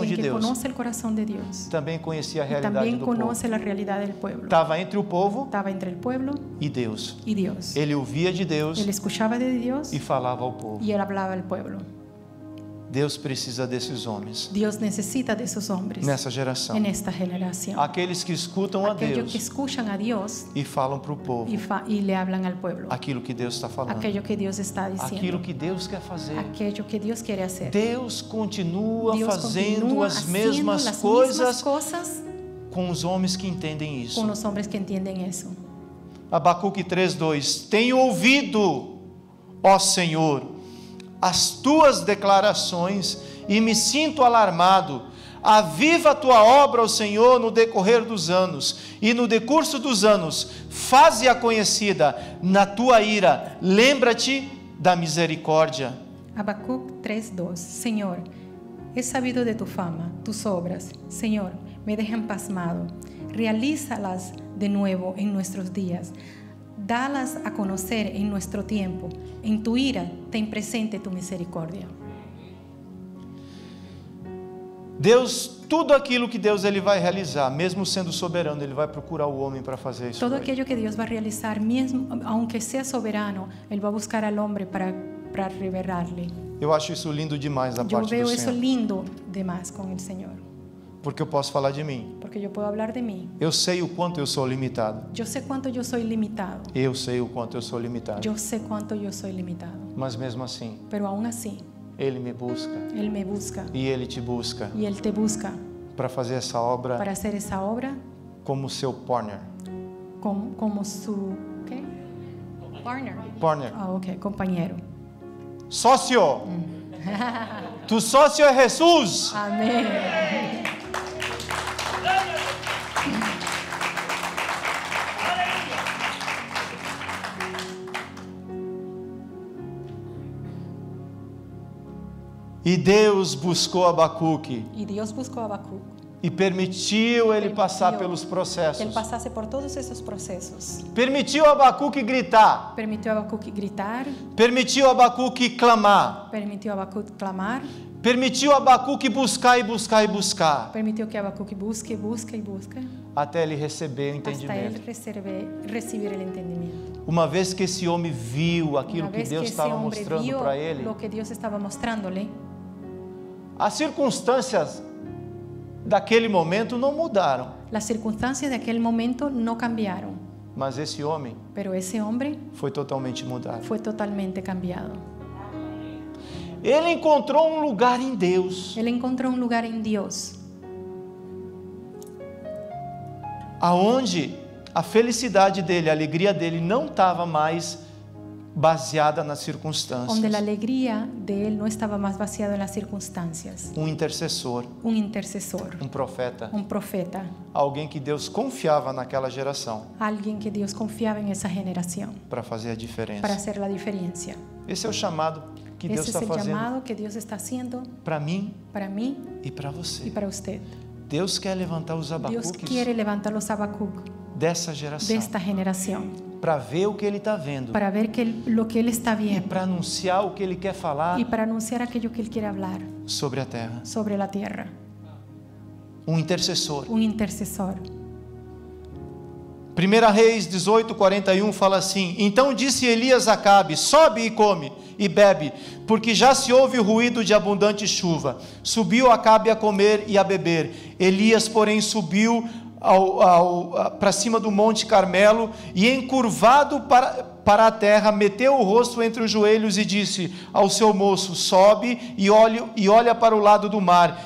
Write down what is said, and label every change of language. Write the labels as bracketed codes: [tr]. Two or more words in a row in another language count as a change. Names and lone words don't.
[es] Alguien de que [pt] Deus, [es] conoce el corazón de Dios. [pt] também conhecia a [es] Y [pt] realidade [es] también [pt] do povo. [es] conoce la realidad del pueblo. [pt] Estava entre o povo [es] Estaba entre el pueblo [pt] e Deus. [es] y Dios. [pt] Ele ouvia de Deus [es] Él escuchaba de Dios [pt] e falava ao povo. [es] y él hablaba al pueblo. [pt] Deus precisa desses homens [es] Dios necesita de esos hombres [pt] nessa geração. [es] en esta generación. [pt] Aqueles que escutam a [es] Aquellos que [pt] Deus [es] escuchan a Dios [pt] e falam para o povo [es] y le hablan al pueblo. [pt] aquilo que Deus está falando, [es] Aquello que Dios está [pt] aquilo [es] diciendo. [pt] que Deus quer fazer. [es] Aquello que Dios quiere hacer. [pt] Deus continua [es] Dios [pt] fazendo [es] continúa [pt] as [es] haciendo [pt] mesmas [es] las [pt] coisas [es] mismas cosas [pt] com os homens que entendem isso. [es] con los hombres que entienden eso. [pt] Abacuque 3:2. Tenho ouvido, ó Senhor, as tuas declarações e me sinto alarmado. Aviva a tua obra, ó Senhor, no decorrer dos anos, e no decurso dos anos, faze-a conhecida. Na tua ira, lembra-te da misericórdia. [es] Habacuc 3:2. Señor, he sabido de tu fama, tus obras. Señor, me dejan pasmado. Realízalas de nuevo en nuestros días. Dalas a conocer en nuestro tiempo. En tu ira, ten presente tu misericordia. [pt] Deus, tudo aquilo que Deus ele vai realizar, mesmo sendo soberano, ele vai procurar o homem para fazer isso. [es] Todo aquello que Dios va a realizar, mismo, aunque sea soberano, Él va a buscar al hombre para revelarle. [pt] Eu acho isso lindo demais da [es] Yo [pt] parte [es] veo [pt] do [es] eso [pt] Senhor, [es] lindo de más con el Señor, [pt] porque eu posso falar de mim. [es] porque yo puedo hablar de mí. [pt] Eu sei o quanto eu sou limitado. [es] Yo sé cuánto yo soy limitado. [pt] Eu sei o quanto eu sou limitado. [es] Yo sé cuánto yo soy limitado. [pt] Mas mesmo assim, [es] Pero aún así, [pt] Ele me busca [es] Él me busca [pt] e Ele te busca [es] y Él te busca [pt] para fazer essa obra [es] para hacer esa obra [pt] como seu partner. [es] como su ¿qué? Partner. Partner. Ah, ok, compañero. [pt] Sócio. Tu sócio é Jesus. [es] Amén. [pt] E Deus buscou Abacuque [es] Y Dios buscó a Habacuc. [pt] e permitiu ele Permitiu passar pelos [es] que él [pt] processos. [es] pasase por todos esos procesos. [pt] Permitiu Abacuque gritar. [es] Permitió a Habacuc gritar, [pt] Permitiu Abacuque clamar. [es] permitió a Habacuc clamar, [pt] Permitiu Abacuque buscar e buscar e buscar. [es] permitió que Habacuc busque, busque y busque [pt] Até ele receber o [es] hasta él [pt] entendimento. [es] recibir el entendimiento. [pt] Uma vez que esse homem viu aquilo [es] Una [pt] que [es] vez que [pt] Deus [es] ese [pt] estava [es] hombre [pt] mostrando [es] vio [pt] para ele, [es] lo que Dios estaba mostrándole, [pt] as circunstâncias daquele momento não mudaram. [es] las circunstancias de aquel momento no cambiaron, [pt] Mas esse homem [es] pero ese hombre [pt] foi totalmente mudado. [es] fue totalmente cambiado. [pt] Ele encontrou um lugar em Deus, [es] Él encontró un lugar en Dios, [pt] aonde a felicidade dele, a alegria dele não estava mais baseada nas circunstâncias. [es] donde la alegría de él no estaba más vaciado en las circunstancias. [pt] Um intercessor, [es] Un intercesor, [pt] um profeta, [es] un profeta, [pt] alguém que Deus confiava naquela geração [es] alguien que Dios confiaba en esa generación [pt] para fazer a [es] para [pt] diferença. [es] hacer la diferencia. [pt] Esse é o chamado que Deus [es] Ese es [pt] está [es] el [pt] fazendo [es] llamado que Dios está haciendo [pt] para mim [es] para mí [pt] e para [es] y [pt] você. [es] para usted. [pt] Deus quer levantar os [es] Dios [pt] Abacuques [es] quiere levantar los Habacuc [pt] dessa [es] de [pt] geração [es] esta generación [pt] para ver o que ele está vendo [es] para ver lo que Él está [pt] e [es] viendo [pt] para anunciar o que ele quer falar [es] y para anunciar aquello que Él quiere hablar [pt] sobre a terra. [es] sobre la tierra. [pt] Um intercessor. [es] Un intercesor. [pt] 1 Reis 18:41 fala assim: Então disse Elias a Acabe: Sobe e come e bebe, porque já se ouve o ruído de abundante chuva. Subiu Acabe a comer e a beber. Elias, porém, subiu para cima do monte Carmelo e, encurvado para a terra, meteu o rosto entre os joelhos e disse ao seu moço: Sobe e olha para o lado do mar.